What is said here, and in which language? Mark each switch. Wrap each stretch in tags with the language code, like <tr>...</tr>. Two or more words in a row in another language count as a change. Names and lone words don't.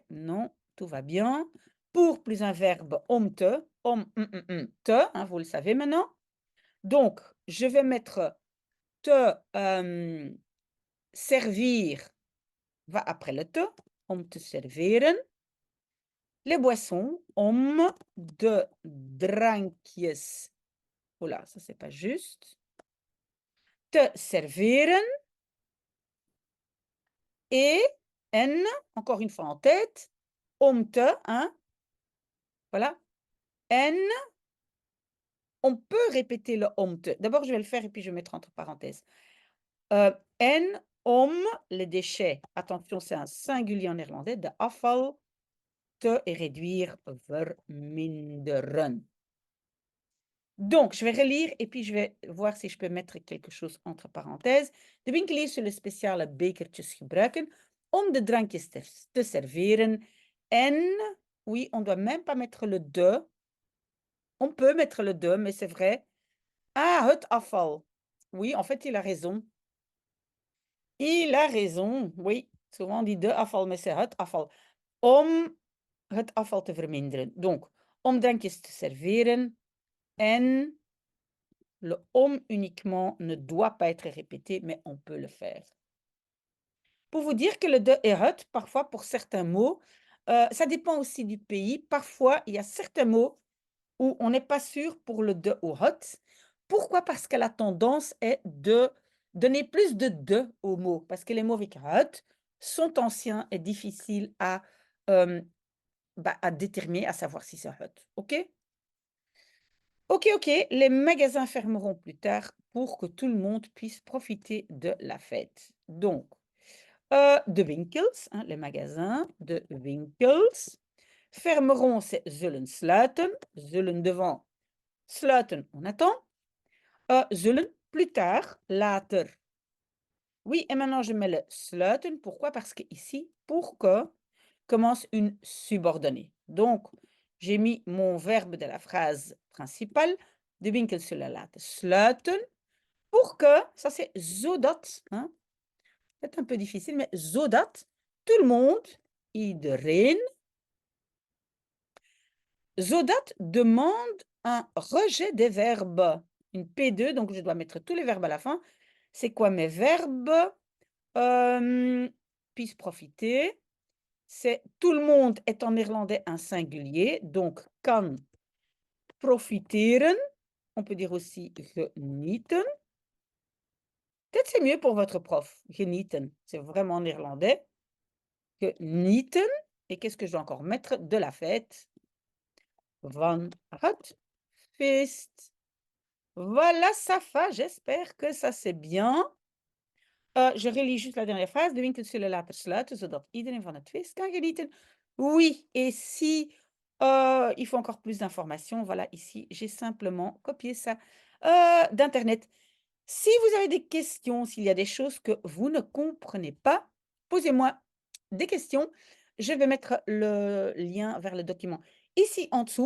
<fr>Non, tout va bien. Pour plus un verbe</fr> <nl>om te, te,</nl> <fr>hein, vous le savez maintenant. Donc, je vais mettre te servir, va après le te,</fr> <nl>om te serveren.</nl> <fr>Les boissons,</fr> <nl>om de drankjes.</nl> <fr>Oula, ça c'est pas juste.</fr> <nl>Te serveren.</nl> <fr>Et en, encore une fois en tête,</fr> <nl>om te,</nl> <fr>hein, voilà. En, on peut répéter le</fr> <nl>om te.</nl> <fr>D'abord, je vais le faire et puis je vais mettre entre parenthèses. En, om, les déchets. Attention, c'est un singulier en néerlandais.</fr> <nl>De afval,</nl> <fr>te et réduire, verminderen. Donc, je vais relire et puis je vais voir si je peux mettre quelque chose entre parenthèses.</fr> <nl>De winkeliers zullen speciale bekertjes gebruiken om de drankjes te serveren. En,</nl> <fr>oui, on ne doit même pas mettre le de. On peut mettre le de, mais c'est vrai.</fr> <nl>Ah, het afval.</nl> <fr>Oui, en fait, il a raison. Il a raison, oui. Souvent on dit</fr> <nl>de afval,</nl> <fr>mais c'est</fr> <nl>het afval. Om het afval te verminderen. Donc, om drankjes te serveren.</nl> <fr>En le om uniquement ne doit pas être répété, mais on peut le faire. Pour vous dire que le de et het, parfois pour certains mots, ça dépend aussi du pays. Parfois, il y a certains mots où on n'est pas sûr pour le de ou het. Pourquoi? Parce que la tendance est de donner plus de aux mots, parce que les mots avec het sont anciens et difficiles à déterminer, à savoir si c'est het. OK? OK, OK, les magasins fermeront plus tard pour que tout le monde puisse profiter de la fête. Donc,</fr> <nl>de winkels,</nl> <fr>hein, les magasins,</fr> <nl>de winkels.</nl> <fr>Fermeront, c'est</fr> <nl>zullen sluiten.</nl> <fr>Zullen devant, sluiten, on attend. Zullen, plus tard, later. Oui, et maintenant je mets le sluiten. Pourquoi? Parce qu'ici, pour que commence une subordonnée. Donc, j'ai mis mon verbe de la phrase principale.</fr> <nl>De winkels zullen laten sluiten.</nl> <fr>Pour que, ça c'est zodat, hein, c'est un peu difficile, mais zodat, tout le monde,</fr> <nl>iedereen.</nl> <fr>Zodat demande un rejet des verbes. Une P2, donc je dois mettre tous les verbes à la fin. C'est quoi mes verbes? Puisse profiter. C'est tout le monde est en néerlandais un singulier, donc</fr> <nl>kan profiteren.</nl> <fr>On peut dire aussi genieten. Peut-être c'est mieux pour votre prof, genieten. C'est vraiment néerlandais.</fr> <nl>Genieten.</nl> <fr>Et qu'est-ce que je dois encore mettre? De la fête.</fr> <nl>Van het feest.</nl> <fr>Voilà, ça va. J'espère que ça c'est bien. Je relis juste la dernière phrase.</fr> <nl>De winkels zullen later sluiten, zodat iedereen van het feest kan genieten.</nl> <fr>Oui, et si il faut encore plus d'informations, voilà, ici, j'ai simplement copié ça d'internet. Si vous avez des questions, s'il y a des choses que vous ne comprenez pas, posez-moi des questions. Je vais mettre le lien vers le document ici en dessous.</fr>